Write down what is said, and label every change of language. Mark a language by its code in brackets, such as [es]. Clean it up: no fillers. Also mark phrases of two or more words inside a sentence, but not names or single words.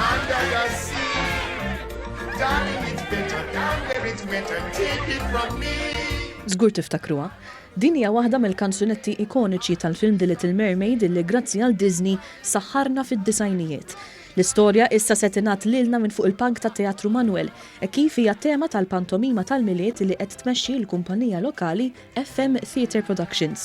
[en] the sea. Darling, it's better down where it's wetter. Take it from me. [mt] Żgur tiftakruha. Din hija waħda mill-kanzunetti ikoniċi tal-film The Little Mermaid illi grazzi għal Disney saħħarna fid-disajnijiet. L-istorja issa se tingħad lilna minn fuq il-palk tat-Teatru Manuel kif hija tema tal-pantomima tal-miliet li qed tmexxi l-kumpanija lokali FM Theatre Productions.